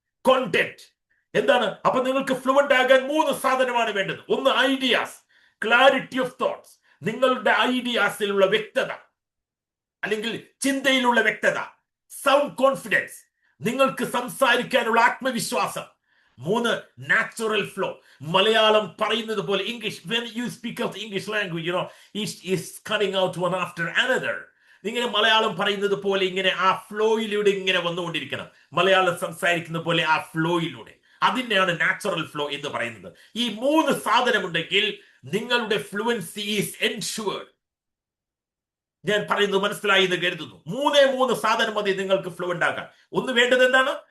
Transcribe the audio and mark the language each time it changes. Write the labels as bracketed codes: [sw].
[ml] Content എന്താണ്? അപ്പൊ നിങ്ങൾക്ക് ഫ്ലുവന്റ് ആകാൻ 3 സാധനമാണ് വേണ്ടത്. ഒന്ന് ഐഡിയാസ്, ക്ലാരിറ്റി ഓഫ് തോട്ട്സ്, നിങ്ങളുടെ ഐഡിയാസിലുള്ള വ്യക്തത അല്ലെങ്കിൽ ചിന്തയിലുള്ള വ്യക്തത. സൗണ്ട് കോൺഫിഡൻസ്, നിങ്ങൾക്ക് സംസാരിക്കാനുള്ള ആത്മവിശ്വാസം. [en] 3 natural flow. [ml] മലയാളം പറയുന്നത് പോലെ English, [en] when you speak of the English language, it is coming out one after another. [ml] ഇങ്ങനെ മലയാളം പറയുന്നത് പോലെ ഇങ്ങനെ ആ ഫ്ലോയിലൂടെ ഇങ്ങനെ വന്നുകൊണ്ടിരിക്കണം. മലയാളം സംസാരിക്കുന്ന പോലെ ആ ഫ്ലോയിലൂടെ, അതിനെയാണ് നാച്ചുറൽ ഫ്ലോ എന്ന് പറയുന്നത്. ഈ 3 സാധനമുണ്ടെങ്കിൽ നിങ്ങളുടെ ഫ്ലുവൻസി ഈസ് എൻഷുവേർഡ്. ഞാൻ പറയുന്നത് മനസ്സിലായി എന്ന് കരുതുന്നു. 3 സാധനം മതി നിങ്ങൾക്ക് ഫ്ലുവന്റ് ആക്കാൻ. ഒന്ന് വേണ്ടത് എന്താണ്?